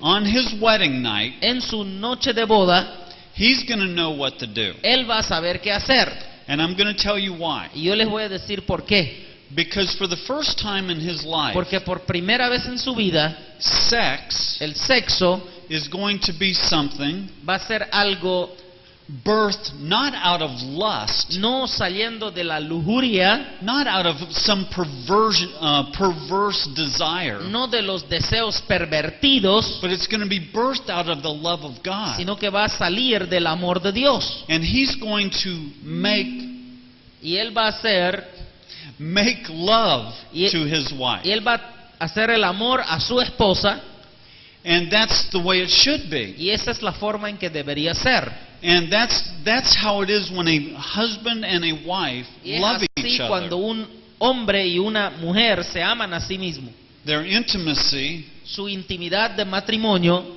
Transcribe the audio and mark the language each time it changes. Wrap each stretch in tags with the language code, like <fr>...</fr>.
<en>On his wedding night,</en> <es>En su noche de boda,</es> <en>he's going to know what to do.</en> <es>él va a saber qué hacer.</es> <en>And I'm going to tell you why.</en> <es>Y yo les voy a decir por qué.</es> <en>Because for the first time in his life,</en> <es>Porque por primera vez en su vida,</es> <en>sex</en> <es>el sexo</es> <en>is going to be something</en> <es>va a ser algo</es> <en>birthed not out of lust,</en> <es>no saliendo de la lujuria,</es> <en>not out of some perverse desire,</en> <es>no de los deseos pervertidos,</es> <en>but it's going to be birthed out of the love of God.</en> <es>sino que va a salir del amor de Dios.</es> <en>And he's going to</en> <es>Y él va a hacer,</es> <en>make love</en> <es>Y-</es> <en>to his wife.</en> <es>y él va a hacer el amor a su esposa,</es> <en>And that's the way it should be.</en> <es>y esa es la forma en que debería ser.</es> <en>And that's how it is when a husband and a wife</en> <es>Y es</es> <en>love</en> <es>así</es> <en>each</en> <es>cuando</es> <en>other.</en> <es>un hombre y una mujer se aman a sí mismos.</es> <en>Their intimacy</en> <es>Su intimidad de matrimonio</es>